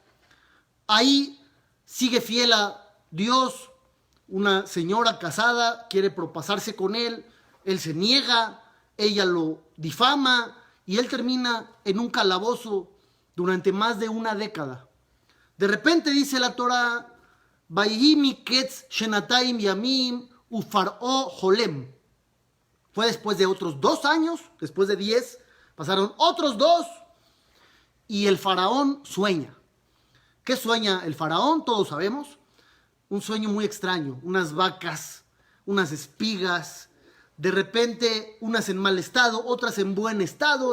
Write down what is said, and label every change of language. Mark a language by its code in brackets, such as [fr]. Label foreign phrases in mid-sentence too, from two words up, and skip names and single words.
[es] Ahí sigue fiel a Dios. Una señora casada quiere propasarse con él. Él se niega, ella lo difama y él termina en un calabozo durante más de una década. De repente dice la Torá, [he] ויהי מקץ שנתיים ימים ופרעה חולם. [es] Fue después de otros 2 años, después de 10, pasaron otros 2 y el faraón sueña. ¿Qué sueña el faraón? Todos sabemos. Un sueño muy extraño, unas vacas, unas espigas, de repente unas en mal estado, otras en buen estado.